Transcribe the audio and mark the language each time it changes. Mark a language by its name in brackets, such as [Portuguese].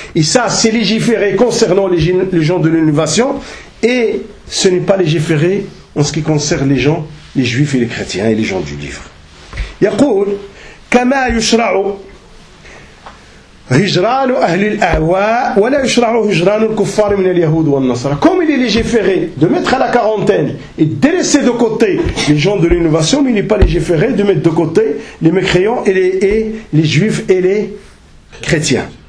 [French] Et ça, c'est légiféré concernant les gens de l'innovation et ce n'est pas légiféré en ce qui concerne les gens, les juifs et les chrétiens et les gens du livre. [Arabic] Yaqoul, كما يشرع هجران أهل الأهواء ولا يشرع هجران الكفار من اليهود والنصارى. [French] Comme il est légiféré de mettre à la quarantaine et de laisser de côté les gens de l'innovation, mais il n'est pas légiféré de mettre de côté les mécréants et les juifs et les chrétiens.